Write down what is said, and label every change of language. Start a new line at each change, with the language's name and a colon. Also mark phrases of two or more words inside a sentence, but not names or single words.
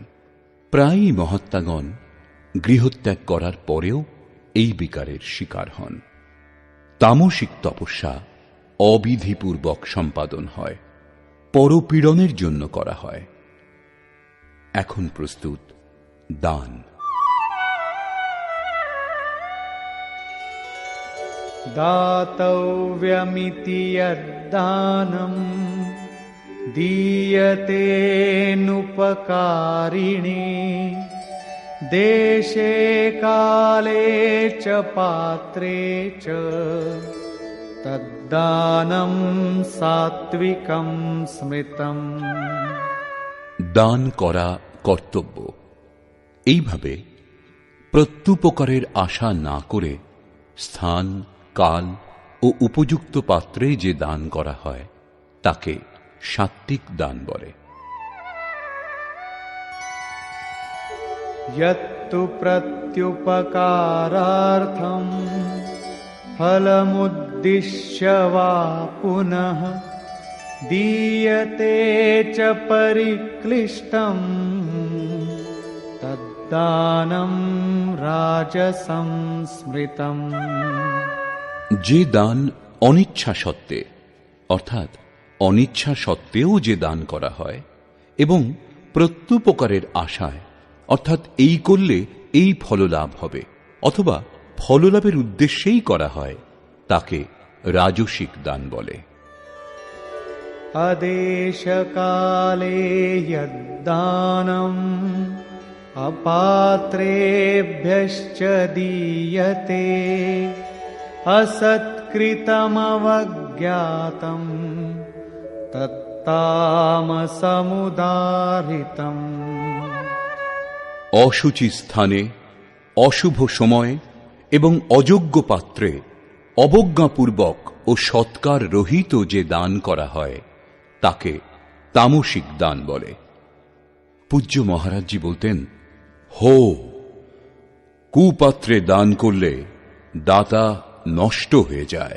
Bangla: প্রায়ই মহাত্মাগণ গৃহত্যাগ করার পরেও এই বিকারের শিকার হন। তামসিক তপস্যা অবিধিপূর্বক সম্পাদন হয়, পরপীড়নের জন্য করা হয়। এখন প্রস্তুত দান।
Sanskrit: दातव्यमिति यद्दानम् दीयतेऽनुपकारिणे देशे काले च पात्रे च तद्दानं सात्विकं स्मृतम्।
Bangla: দান করা কর্তব্য। এইভাবে প্রত্যুপকারের আশা না করে স্থান, কাল ও উপযুক্ত পাত্রে যে দান করা হয় তাকে সাত্ত্বিক দান বলে।
Sanskrit: यत्तु प्रत्युपकारार्थं फलमुद्दिश्य वा पुनः दीयते च परिक्लिष्टं तद्दानं राजसं स्मृतम्।
Bangla: যে দান অনিচ্ছা সত্ত্বে, অর্থাৎ অনিচ্ছা সত্ত্বেও যে দান করা হয় এবং প্রত্যুপকারের আশায়, অর্থাৎ এই করলে এই ফললাভ হবে অথবা ফললাভের উদ্দেশ্যেই করা হয়, তাকে রাজসিক দান বলে।
Sanskrit: अदेशकाले यद्दानम् अपात्रेभ्यश्च दीयते असत्कृतमवज्ञातम् तत्तामसमुदाहृतम्।
Bangla: অশুচি স্থানে, অশুভ সময়ে এবং অযোগ্য পাত্রে অবজ্ঞাপূর্বক ও সৎকার রহিত যে দান করা হয় তাকে তামসিক দান বলে। পূজ্য মহারাজজি বলতেন, হো, কুপাত্রে দান করলে দাতা নষ্ট হয়ে যায়।